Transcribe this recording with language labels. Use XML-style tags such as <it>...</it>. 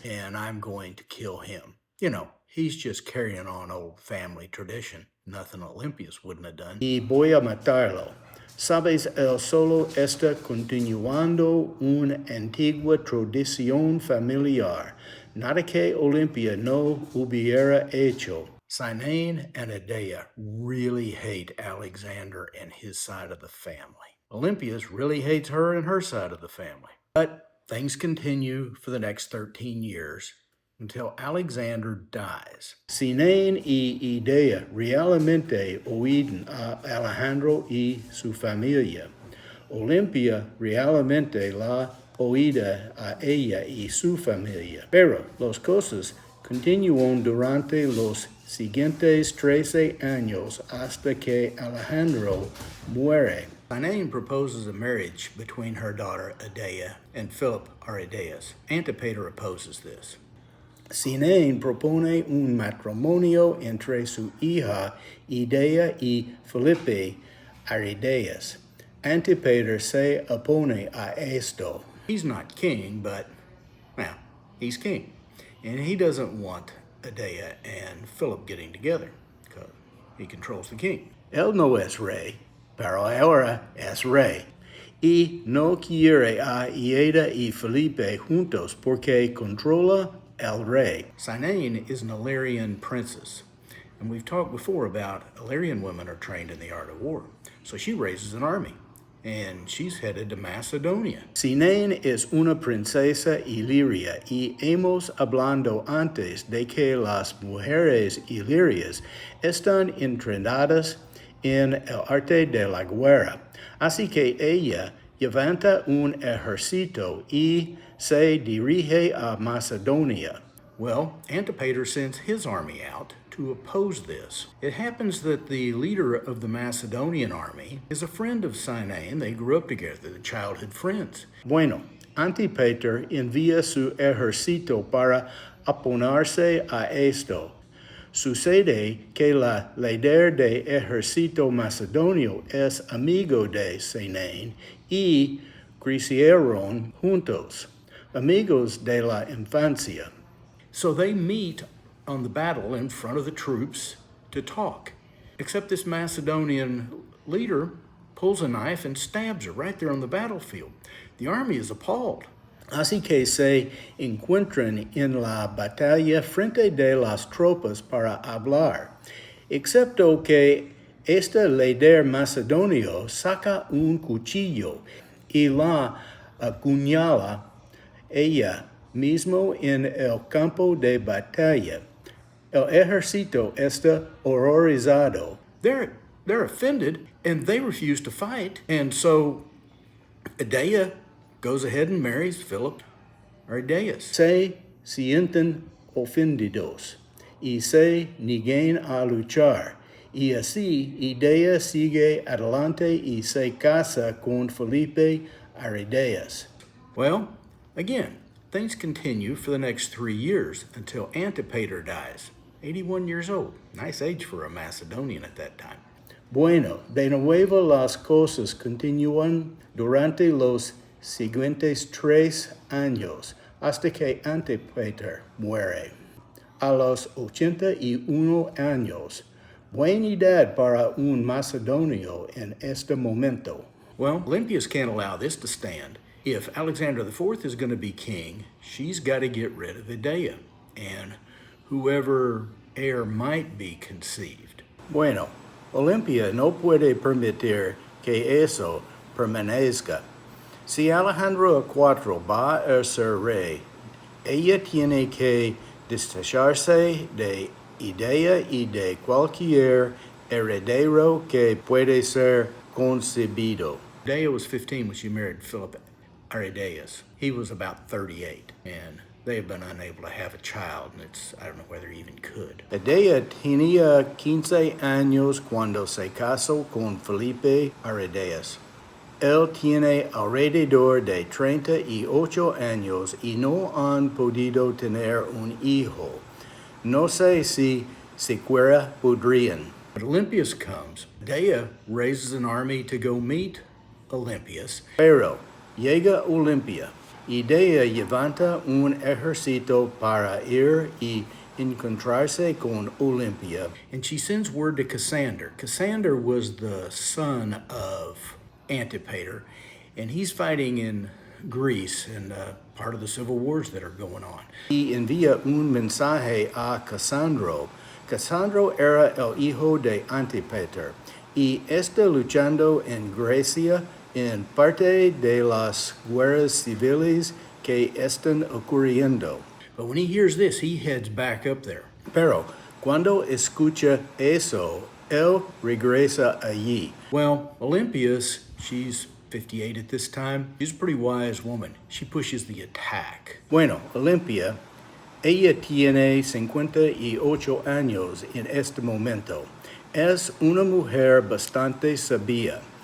<en>And I'm going to kill him. You know, he's just carrying on old family tradition. Nothing Olympias wouldn't have done.</en> <es>Y voy a matarlo. Sabes, él solo está continuando una antigua tradición familiar, nada que Olympia no hubiera hecho.</es> <en>Cynaine and Adea really hate Alexander and his side of the family. Olympias really hates her and her side of the family. But things continue for the next 13 years until Alexander dies.</en> <es>Cynaine y Adea realmente oían a Alejandro y su familia. Olympia realmente la oída a ella y su familia. Pero las cosas continúan durante los siguientes 13 años hasta que Alejandro muere.</es> <en>Cynaine proposes a marriage between her daughter Adea and Phillip Arrydeaus. Antipater opposes this.</en> <es>Cynaine propone un matrimonio entre su hija Adea y Phillip Arrydeaus. Antipater se opone a esto.</es> <en>He's not king, but, well, he's king. And he doesn't want Adea and Philip getting together because he controls the king.</en> <es>Él no es rey, pero ahora es rey. Y no quiere a Adea y Felipe juntos porque controla el rey.</es> <en>Cynaine is an Illyrian princess. And we've talked before about Illyrian women are trained in the art of war. So she raises an army. And she's headed to Macedonia.</en> <es>Cynaine es una princesa iliria y hemos hablado antes de que las mujeres ilirias están entrenadas en el arte de la guerra. Así que ella levanta un ejército y se dirige a Macedonia.</es> <en>Well, Antipater sends his army out to oppose this. It happens that the leader of the Macedonian army is a friend of Cynaine. They grew up together, they're childhood friends.</en> <es>Bueno, Antipater envía su ejército para oponerse a esto. Sucede que la líder de ejército macedonio es amigo de Cynaine y crecieron juntos, amigos de la infancia.</es> <en>So they meet on the battle in front of the troops to talk. Except this Macedonian leader pulls a knife and stabs her right there on the battlefield. The army is appalled.</en> <es>Así que se encuentran en la batalla frente de las tropas para hablar, excepto que este líder macedonio saca un cuchillo y la apuñala ella mismo en el campo de batalla. El ejército está horrorizado.</es> <en>They're offended and they refuse to fight. And so Adea goes ahead and marries Phillip Arrydeaus.</en> <es>Se sienten ofendidos y se niegan a luchar Y así, Adea sigue adelante y se casa con Phillip Arrydeaus.</es> <en>Well, again, things continue for the next 3 years until Antipater dies, 81 years old. Nice age for a Macedonian at that time.</en> <es>Bueno, de nuevo las cosas continúan durante los siguientes 3 años, hasta que Antipater muere. A los 81 años, buena edad para un macedonio en este momento.</es> <en>Well, Olympias can't allow this to stand. If Alexander IV is going to be king, she's got to get rid of Adea and whoever heir might be conceived.</en> <es>Bueno, Olympia no puede permitir que eso permanezca. Si Alejandro IV va a ser rey, ella tiene que desecharse de Adea y de cualquier heredero que puede ser concebido.</es> <en>Adea was 15 when she married Phillip Arrydeaus. He was about 38, and they have been unable to have a child, and I don't know whether he even could.</en> <es>Adea tenía 15 años cuando se casó con Phillip Arrydeaus. Él tiene alrededor de 38 años y no han podido tener un hijo. No sé si siquiera podrían.</es> <en>But Olympias comes. Adea raises an army to go meet Olympias.</en> <es>Pero llega Olimpia. Adea levanta un ejército para ir y encontrarse con Olimpia.</es> <en>And she sends word to Cassander. Cassander was the son of Antipater, and he's fighting in Greece and part of the civil wars that are going on.</en> <es>Y envía un mensaje a Cassandro. Cassandro era el hijo de Antipater y está luchando en Grecia en parte de las guerras civiles que están ocurriendo.</es> <en>But when he hears this, he heads back up there.</en> <es>Pero cuando escucha eso, él regresa allí.</es> <en>Well, Olympias, she's 58 at this time. She's a pretty wise woman. She pushes the attack.</en> <es>Bueno, Olimpia, ella tiene 58 años en este momento. Es una mujer bastante sabia.</es>